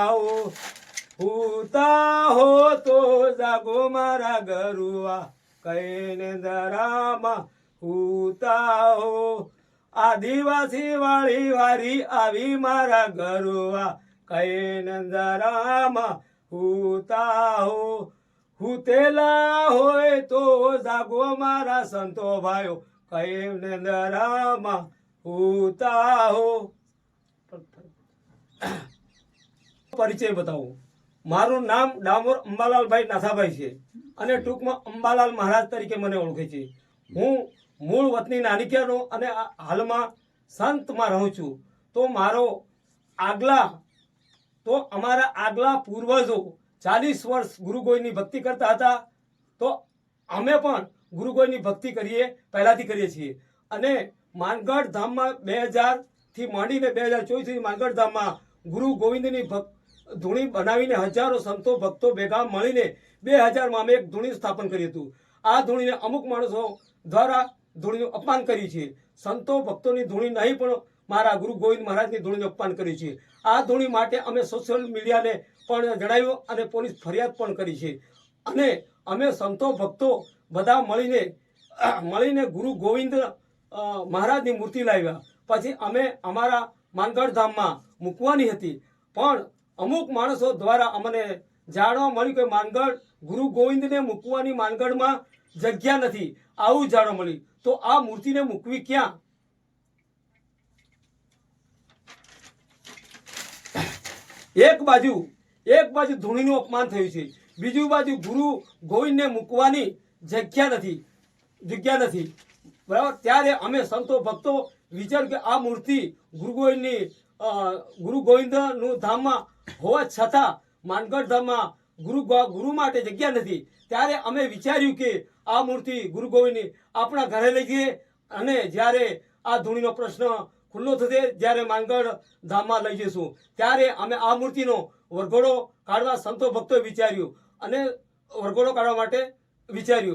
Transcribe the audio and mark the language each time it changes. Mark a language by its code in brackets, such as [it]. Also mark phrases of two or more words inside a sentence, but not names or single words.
[gu] હો તો જાગો મારા ગરુઆ કહે નંદ રામા હૂતા હો આદિવાસી વાલી વારી આવી મારા ગરુઆ કહે નંદ રામા હૂતા હો હુતેલા હોએ તો જાગો મારા સંતો ભાઇયો કહે નંદ રામા હૂતા હો। પરિચય બતાઉં મારું નામ ડામોર અંબાલાલ ભાઈ નાથાભાઈ છે અને ટૂંકમાં અંબાલાલ મહારાજ તરીકે મને ઓળખે છે। હું મૂળ વતની નાનિકેનો અને હાલમાં સંતમાં રહું છું। તો મારો આગલા તો અમારા આગલા પૂર્વજો 40 વર્ષ ગુરુ ગોવિંદની ભક્તિ કરતા થા તો અમે પણ ગુરુ ગોવિંદની ભક્તિ કરીએ પહેલાથી કરીએ છીએ અને માનગઢ ધામમાં 2000 થી માંડીને 2024 સુધી માનગઢ ધામમાં ગુરુ ગોવિંદની ધૂણી બનાવીને હજારો સંતો ભક્તો ભેગા મળીને 2000 માં અમે એક ધૂણી સ્થાપન કરી હતું। આ ધૂણીને અમુક માણસો દ્વારા ધૂણીનું અપમાન કરી છે। સંતો ભક્તોની ધૂણી નહીં પણ મારા ગુરુ ગોવિંદ મહારાજની ધૂણીનું અપમાન કરી છે। આ ધૂણી માટે અમે સોશલ મીડિયાને પણ જણાવ્યું અને પોલીસ ફરિયાદ પણ કરી છે અને અમે સંતો ભક્તો બધા મળીને ગુરુ ગોવિંદ મહારાજની મૂર્તિ લાવ્યા। પછી અમે અમારા માનગઢ ધામમાં મૂકવાની હતી પણ અમુક માણસો દ્વારા અમને જાણવા મળ્યું કે માનગઢ ગુરુ ગોવિંદ ને મૂકવાની માનગઢ માં જગ્યા નહીં આવું જાણવા મળ્યું। તો આ મૂર્તિ ને મૂકવી ક્યાં? એક બાજુ ધૂણીનું અપમાન થયું છે, બીજુ બાજુ ગુરુ ગોવિંદ ને મૂકવાની જગ્યા નહીં બરાબર। ત્યારે અમે સંતો ભક્તો વિચાર કે આ મૂર્તિ ગુરુ ગોવિંદ ધામ માં હોવા છતાં માનગઢ ધામ માં ગુરુ માટે જગ્યા નહીં। ત્યારે અમે વિચાર્યું કે આ મૂર્તિ ગુરુ ગોવિંદની આપણા ઘરે લઈ જઈએ અને જ્યારે આ ધૂણીનો પ્રશ્ન ખુલ્લો થશે જ્યારે માનગઢ ધામ માં લઈ જઈશું ત્યારે અમે આ મૂર્તિનો વરઘોડો કાઢવા સંતો ભક્તોએ વિચાર્યું અને વરઘોડો કાઢવા માટે વિચાર્યું।